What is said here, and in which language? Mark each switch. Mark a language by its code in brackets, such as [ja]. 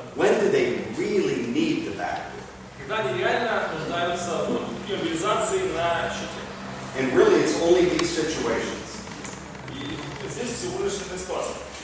[en] when do they really need the back? [ru] когда они реально нуждаются в мобилизации на щите. [en] And really, it's only these situations. [ru] И здесь всего лишь эта ситуация.